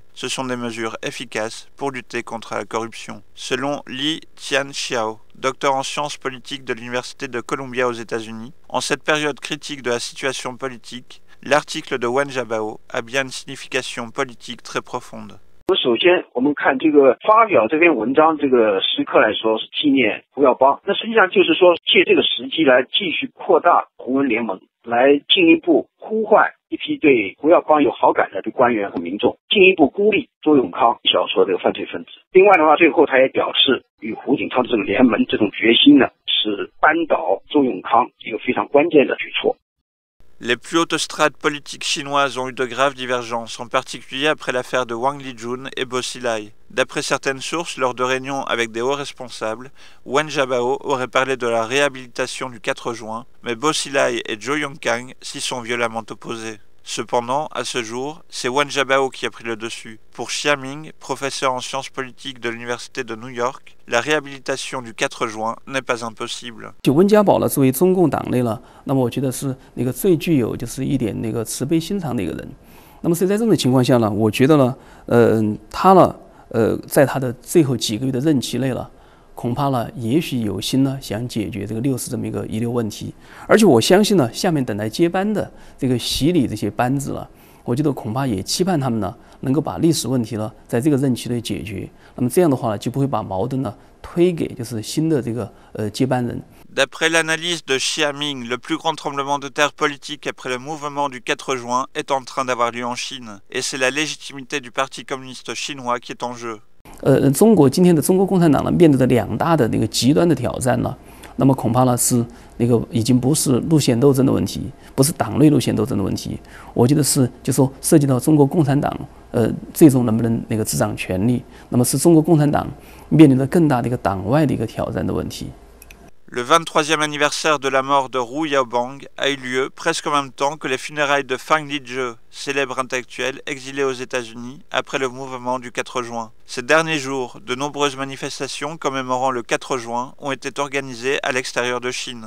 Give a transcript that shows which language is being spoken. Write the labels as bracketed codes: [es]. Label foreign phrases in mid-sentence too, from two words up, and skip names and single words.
[fr] Ce sont des mesures efficaces pour lutter contre la corruption. Selon Li Tianxiao, docteur en sciences politiques de l'Université de Columbia aux États-Unis, en cette période critique de la situation politique, l'article de Wen Jiabao a bien une signification politique très profonde. [zh] 首先，我们看这个发表这篇文章这个时刻来说是纪念胡耀邦，那实际上就是说借这个时机来继续扩大胡文联盟，来进一步呼唤一批对胡耀邦有好感的官员和民众，进一步孤立周永康小说这个犯罪分子。另外的话，最后他也表示与胡锦涛的这个联盟这种决心呢，是扳倒周永康一个非常关键的举措。 [fr] Les plus hautes strates politiques chinoises ont eu de graves divergences, en particulier après l'affaire de Wang Lijun et Bo Xilai. D'après certaines sources, lors de réunions avec des hauts responsables, Wen Jiabao aurait parlé de la réhabilitation du 4 juin, mais Bo Xilai et Zhou Yongkang s'y sont violemment opposés. Cependant, à ce jour, c'est Wen Jiabao qui a pris le dessus. Pour Xia Ming, professeur en sciences politiques de l'Université de New York, la réhabilitation du 4 juin n'est pas impossible. [zh] 就温家宝呢，作为中共党内呢，那么我觉得是那个最具有就是一点那个慈悲心肠的一个人。那么所以在这种情况下呢，我觉得呢，他呢，在他的最后几个月的任期内了。恐怕呢，也许有心呢，想解决这个60这么一个遗留问题，而且我相信呢，下面等待接班的这个洗礼这些班子了，我觉得恐怕也期盼他们呢，能够把历史问题呢，在这个任期内解决。那么这样的话呢，就不会把矛盾呢推给就是新的这个接班人。 [fr] D'après l'analyse de Xia Ming, le plus grand tremblement de terre politique après le mouvement du 4 juin est en train d'avoir lieu en Chine, et c'est la légitimité du Parti communiste chinois qui est en jeu. [zh] 中国今天的中国共产党呢，面对的2大的那个极端的挑战呢，那么恐怕呢是那个已经不是路线斗争的问题，不是党内路线斗争的问题，我觉得是就说涉及到中国共产党最终能不能那个执掌权力，那么是中国共产党面临着更大的一个党外的一个挑战的问题。 [fr] Le 23e anniversaire de la mort de Hu Yaobang a eu lieu presque en même temps que les funérailles de Fang Lizhi, célèbre intellectuel exilé aux États-Unis après le mouvement du 4 juin. Ces derniers jours, de nombreuses manifestations commémorant le 4 juin ont été organisées à l'extérieur de Chine.